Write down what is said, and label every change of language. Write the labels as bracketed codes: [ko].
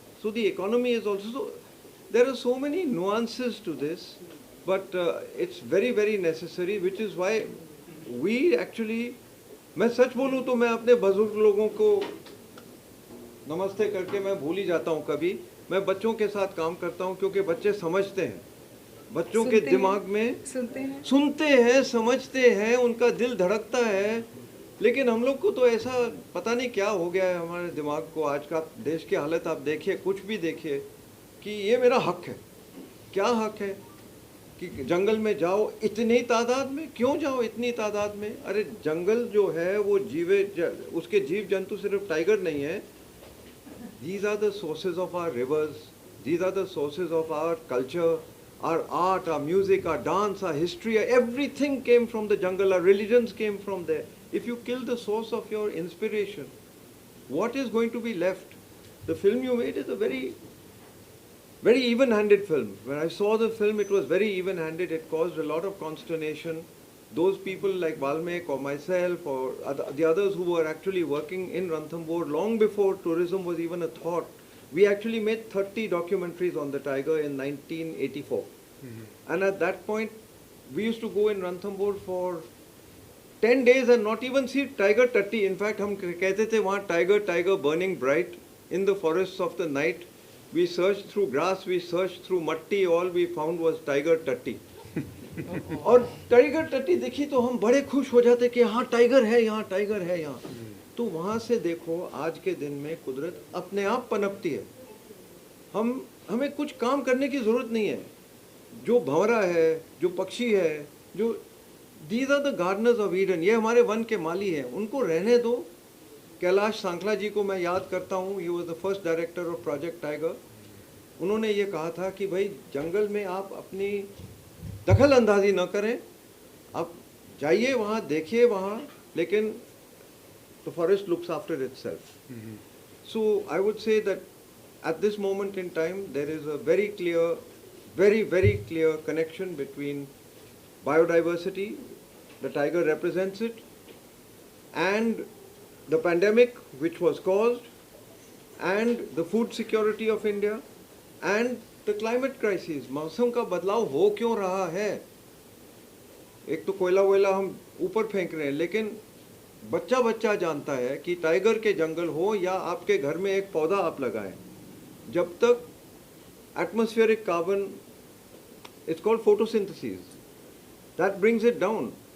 [en] So the economy is also, there are so many nuances to this, but it's very, very necessary, which is why we actually, [hi] मैं सच बोलूँ तो मैं अपने बुजुर्ग लोगों को नमस्ते करके मैं भूल ही जाता हूँ कभी. मैं बच्चों के साथ काम करता हूँ क्योंकि बच्चे समझते हैं, बच्चों के दिमाग में सुनते हैं, समझते हैं, उनका दिल धड़कता है. लेकिन हम लोग को तो ऐसा पता नहीं क्या हो गया है हमारे दिमाग को. आज का देश की हालत आप देखिए, कुछ भी देखिए, कि ये मेरा हक है. क्या हक है कि जंगल में जाओ इतनी तादाद में? क्यों जाओ इतनी तादाद में? अरे जंगल जो है वो उसके जीव जंतु सिर्फ टाइगर नहीं है. [en] These are the sources of our rivers. These are the sources of our culture, our art, our music, our dance, our history. Everything came from the jungle. Our religions came from there. If you kill the source of your inspiration, what is going to be left? The film you made is a very, very even-handed film. When I saw the film, it was very even-handed. It caused a lot of consternation. Those people like Valmek or myself or the others who were actually working in Ranthambore long before tourism was even a thought, we actually made 30 documentaries on the tiger in 1984. Mm-hmm. And at that point, we used to go in Ranthambore for 10 days and not even see tiger tatti. In fact, [hi] हम कहते थे वहाँ [en] tiger burning bright in the forests of the night. We searched through grass, we searched through matti, all we found was tiger tatti. [hi] और tiger टट्टी देखी तो हम बड़े खुश हो जाते कि हाँ टाइगर है यहाँ, टाइगर है यहाँ. तो वहाँ से देखो आज के दिन में कुदरत अपने आप पनपती है. हमें कुछ काम करने की ज़रूरत नहीं है. जो भंवरा है, जो पक्षी है, जो [en] these are the gardeners of Eden, [hi] ये हमारे वन के माली हैं, उनको रहने दो. कैलाश सांखला जी को मैं याद करता हूँ, [en] He was the first director of Project Tiger. [hi] उन्होंने ये कहा था कि भाई जंगल में आप अपनी दखल अंदाजी न करें, आप जाइए वहाँ, देखिए वहाँ, लेकिन [en] the forest looks after itself. So I would say that at this moment in time there is a very clear, very clear connection between biodiversity, the tiger represents it, and the pandemic which was caused, and the food security of India, and the climate crisis. [hi] मौसम का बदलाव हो क्यों रहा है? एक तो कोयला वोयला हम ऊपर फेंक रहे हैं, लेकिन बच्चा बच्चा जानता है कि टाइगर के जंगल हो या आपके घर में एक पौधा आप लगाएं, जब तक atmospheric carbon, [en] It's called photosynthesis, that brings it down.